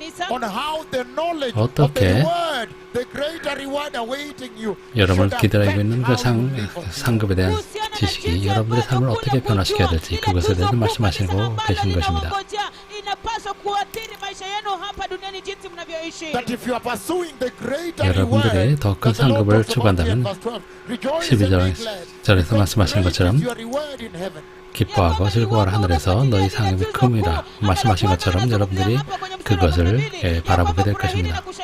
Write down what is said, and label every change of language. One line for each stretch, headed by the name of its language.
English: on how the knowledge of the
Korean: 어떻게
English: reward, the greater reward awaiting you,
Korean: 여러분을
English: should
Korean: 기다리고
English: affect
Korean: 있는 그
English: how you live for Him.
Korean: 상급에 대한 지식이 여러분의 삶을 어떻게 변화시켜야 될지 그것에 대해서 말씀하시고 계신 것입니다.
Swahili: inapaswa kuathiri maisha yenu hapa duniani jinsi mnavyoishi.
English: That if you are pursuing the greater
Korean: 여러분들이
English: reward,
Korean: 더 큰
English: that the Lord
Korean: 상급을
English: talks about here in verse 12, rejoice and be glad,
Korean: 12절에서
English: because
Korean: 말씀하시는
English: great
Korean: 것처럼
English: is your reward in heaven.
Korean: 기뻐하고 즐거워라 하늘에서 너희 상급이 큼이라 말씀하신 것처럼 여러분들이 그것을 바라보게 될 것입니다.